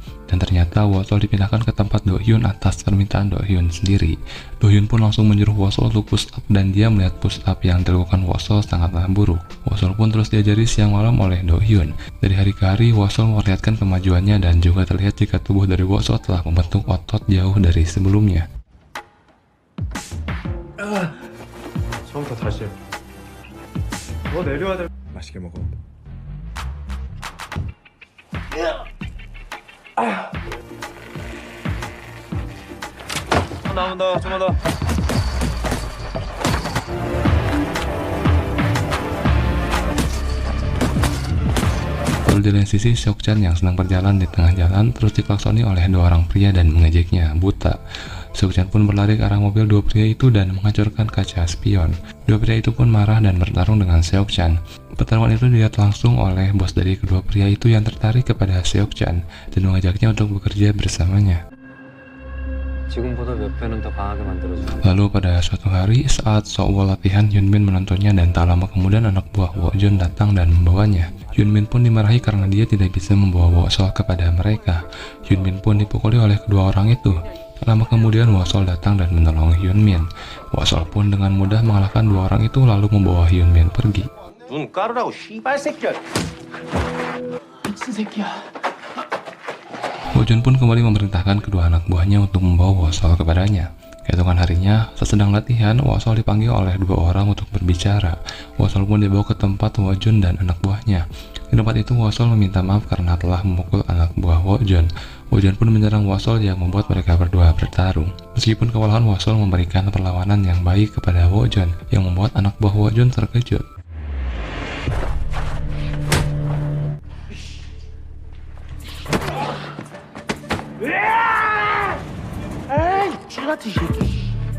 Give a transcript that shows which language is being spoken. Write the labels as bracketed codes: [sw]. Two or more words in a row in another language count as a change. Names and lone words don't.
[id] Dan ternyata Wosol dipindahkan ke tempat Do-hyun atas permintaan Do-hyun sendiri. Do-hyun pun langsung menyuruh Wosol untuk [en] push up [id] dan dia melihat [en] push up [id] yang dilakukan Wosol sangatlah buruk. Wosol pun terus diajari siang malam oleh Do-hyun. Dari hari ke hari Wosol memperlihatkan kemajuannya dan juga terlihat jika tubuh dari Wosol telah membentuk otot jauh dari sebelumnya. [ko] 처음부터 다시 해. 너 내려야 될. 맛있게 먹어. 나온다. 좀만 더. [id] Lalu di lain sisi, Seok-chan yang sedang berjalan di tengah jalan terus diklaksoni oleh dua orang pria dan mengejeknya buta. Seok-chan pun berlari ke arah mobil dua pria itu dan menghancurkan kaca spion. Dua pria itu pun marah dan bertarung dengan Seok-chan. Pertarungan itu dilihat langsung oleh bos dari kedua pria itu yang tertarik kepada Seok-chan dan mengajaknya untuk bekerja bersamanya. [ko] 지금보다 몇 배는 더 강하게 만들어줘. [id] Lalu pada suatu hari saat Seok-woo latihan, Hyunmin menontonnya dan tak lama kemudian anak buah Wojun datang dan membawanya. Hyunmin pun dimarahi karena dia tidak bisa membawa Wosol kepada mereka. Hyunmin pun dipukuli oleh kedua orang itu. Lama kemudian Wosol datang dan menolong Hyunmin. Wosol pun dengan mudah mengalahkan dua orang itu lalu membawa Hyunmin pergi. [ko] 눈 깔으라고 씨발 새끼야. 미친 새끼야. [id] Wojun pun kembali memerintahkan kedua anak buahnya untuk membawa Wosol kepadanya. Keesokan harinya, sesedang latihan, Wosol dipanggil oleh dua orang untuk berbicara. Wosol pun dibawa ke tempat Wojun dan anak buahnya. Di tempat itu Wosol meminta maaf karena telah memukul anak buah Wojun. Wojun pun menyerang Wosol yang membuat mereka berdua bertarung. Meskipun kewalahan, Wosol memberikan perlawanan yang baik kepada Wojun, yang membuat anak buah Wojun terkejut. [ko] 에이, 쥐 같은 새끼.